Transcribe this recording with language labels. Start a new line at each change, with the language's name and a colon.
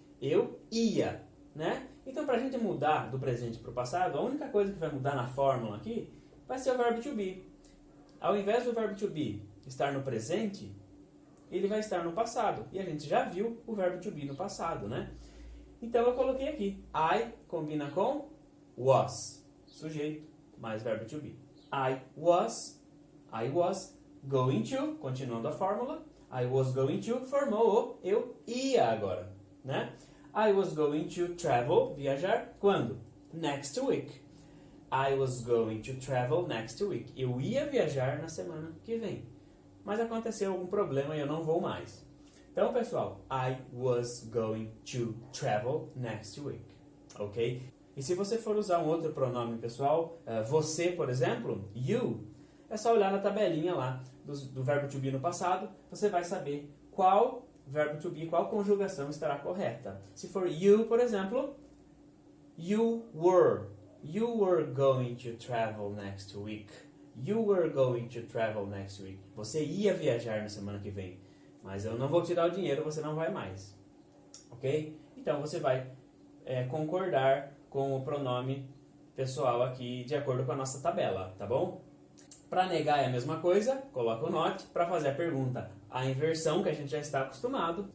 Portuguese: Eu ia, né? Então, para a gente mudar do presente para o passado, a única coisa que vai mudar na fórmula aqui vai ser o verbo to be. Ao invés do verbo to be estar no presente, ele vai estar no passado. E a gente já viu o verbo to be no passado, né? Então, eu coloquei aqui. I combina com was. Sujeito mais verbo to be.
English: I was going to,
Portuguese: continuando a fórmula.
English: I was going to
Portuguese: formou o eu ia agora, né?
English: I was going to travel, viajar, quando? Next week. I was going to travel next week.
Portuguese: Eu ia viajar na semana que vem. Mas aconteceu algum problema e eu não vou mais. Então, pessoal,
English: I was going to travel next week. Ok?
Portuguese: E se você for usar um outro pronome pessoal, você, por exemplo, you, é só olhar na tabelinha lá do verbo to be no passado, você vai saber qual verbo to be, qual conjugação estará correta. Se for you, por exemplo,
English: you were going to travel next week. You were going to travel next week.
Portuguese: Você ia viajar na semana que vem, mas eu não vou te dar o dinheiro, você não vai mais. Ok? Então você vai concordar com o pronome pessoal aqui de acordo com a nossa tabela, tá bom? Para negar é a mesma coisa, coloca o not. Para fazer a pergunta, a inversão que a gente já está acostumado.